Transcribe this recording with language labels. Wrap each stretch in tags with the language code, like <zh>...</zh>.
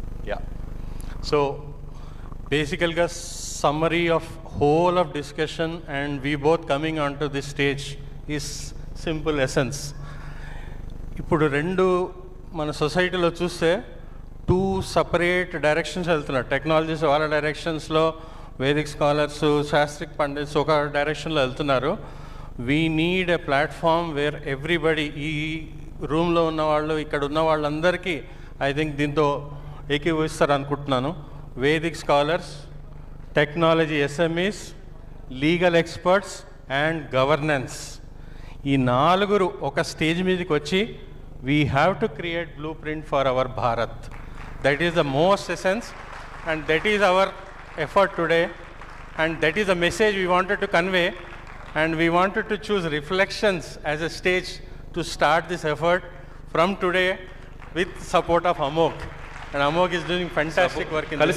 <en>Yeah. So basically a summary of whole of discussion and we both coming onto this stage is simple essence.</en> <te>ఇప్పుడు రెండు మన సొసైటీలో చూస్తే 2 separate directions వెళ్తున్నారు. Technologies వాళ్ళ డైరెక్షన్స్లో, Vedic scholars, శాస్త్రిక్ pundits ఒక డైరెక్షన్లో వెళ్తున్నారు.</te> <en>we need a platform where everybody,</en> <te>ఈ రూమ్లో ఉన్నవాళ్ళు, ఇక్కడ ఉన్న వాళ్ళందరికీ</te> <en>I think</en> <te>దీంతో ఏకీభవిస్తారు అనుకుంటున్నాను. Vedic scholars, technology SMEs, legal experts and governance, ఈ 4 ఒక స్టేజ్ మీదకి వచ్చి</te> <en>We have to create blueprint for our Bharat. That is the most essence and that is our effort today, and that is the message we wanted to convey, and we wanted to choose reflections as a stage to start this effort from today with support of Amog, and Amog is doing fantastic work in</en>